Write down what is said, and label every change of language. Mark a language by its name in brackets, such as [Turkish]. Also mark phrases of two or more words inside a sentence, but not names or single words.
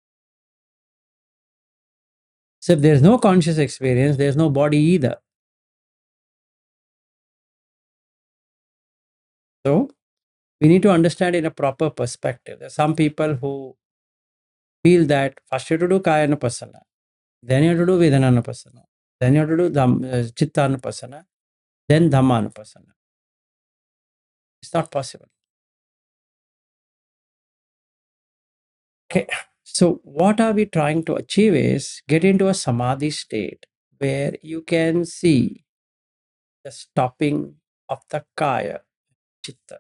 [English] So if there's no conscious experience, there's no body either. So we need to understand in a proper perspective. There are some people who feel that first you have to do [Pali] kaya anupassana, [English] then you have to do [Pali] vedana anupassana, [English] then you have to do [Pali] chitta anupassana, [English] then [Pali] dhamma anupassana. [English] It's not possible. Okay. So what are we trying to achieve is get into a samadhi state where you can see the stopping of the [Pali] kaya, chitta.